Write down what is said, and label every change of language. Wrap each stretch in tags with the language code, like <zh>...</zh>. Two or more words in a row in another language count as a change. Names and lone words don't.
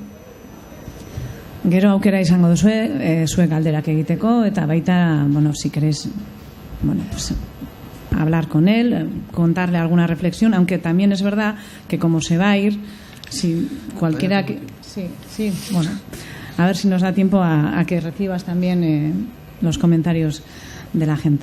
<eu>Gero aukera izango duzue, zuek galderak egiteko, eta baita, bueno,</eu> <es>si queréis, bueno, pues hablar con él, contarle alguna reflexión, aunque también es verdad que como se va a ir, si cualquiera que... Sí, bueno, a ver si nos da tiempo a que recibas también los comentarios de la gente.</es>